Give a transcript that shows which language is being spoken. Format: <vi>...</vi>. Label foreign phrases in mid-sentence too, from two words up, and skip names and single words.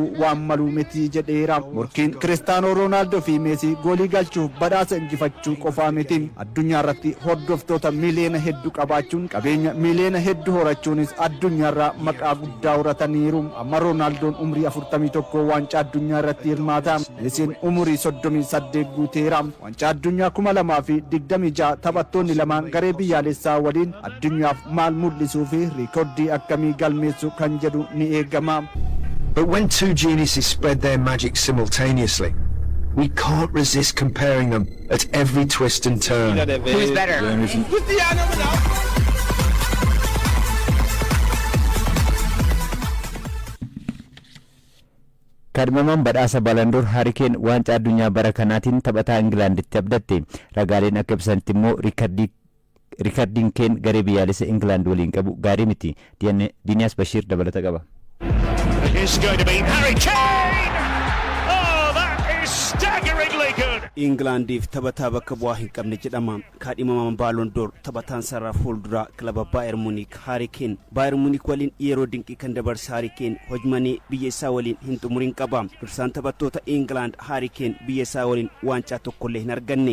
<om>waan malu miti jedheera morkiin Cristiano Ronaldo fi Messi goolii galchuuf badhaasa injifachuu qofaa miti addunyaa irratti hordoftoota miliyoona hedduu qabaachuun qabeenya miliyoona hedduu horachuunis addunyaarraa maqaa guddaa horataniiru amma Ronaldoon umrii 41 waancaa addunyaa irratti hirmaata Messiin umurii 38 guuteera waancaa addunyaa 2026 taphattoonni lamaan garee biyyaalessaa waliin addunyaaf maal mul'isuu fi riikoordii akkamii galmeessu kan jedhu ni eegama.</om> <en>But when two geniuses spread their magic simultaneously, we can't resist comparing them at every twist and turn. Who's better?</en> <om>kadhimamaan badhaasa Ballon d'Or Harry Kane waancaa addunyaa bara kanaatiin taphataa Ingilaanditti abdatte ragaaleen akka ibsanitti immoo riikardiin Kane garee biyyaalessa Ingilaand waliin qabu gaarii miti Diiniyaas Bashiir dabalata qaba.</om> <en>It's going to be Harry Kane! Oh, that is staggeringly good!</en> <om>Englandiif taphataa bakka bu'aa hin qabne jedhama. Kaadhimamaan Ballon d'Or taphataan sarara fuulduraa kilaba Bayern Munich Harry Kane. Bayern Munich waliin yeroo dinqii kan dabarse Harry Kane hojmanii biyya isaa waliin hin xumurin qaba. Dursaan taphattoota England Harry Kane biyya isaa waliin waancaa tokkollee hin arganne.</om>